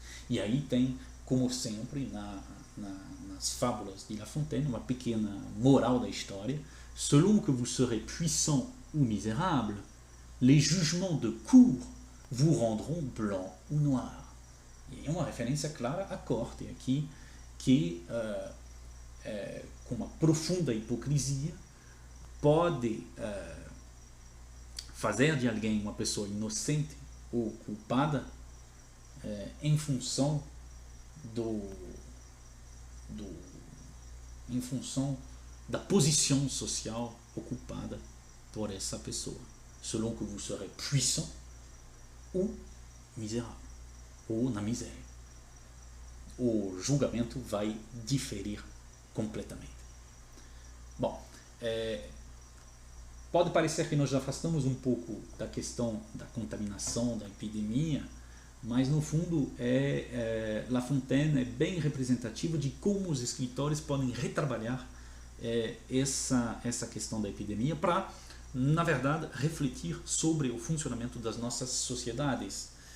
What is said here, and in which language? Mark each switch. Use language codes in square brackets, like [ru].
[pt] E aí tem, como sempre, nas fábulas de La Fontaine, uma pequena moral da história. [fr] Selon que vous serez puissant ou misérable, les jugements de cour vous rendront blanc ou noir. [pt] E é uma referência clara à corte aqui, que com uma profunda hipocrisia pode fazer de alguém uma pessoa inocente ou culpada em função em função da posição social ocupada por essa pessoa. [fr] Selon que vous serez puissant ou misérável, [pt] ou na miséria. O julgamento vai diferir completamente. Bom, pode parecer que nós já afastamos um pouco da questão da contaminação, da epidemia, mas no fundo La Fontaine é bem representativo de como os escritores podem retrabalhar essa questão da epidemia para, na verdade, refletir sobre o funcionamento das nossas sociedades.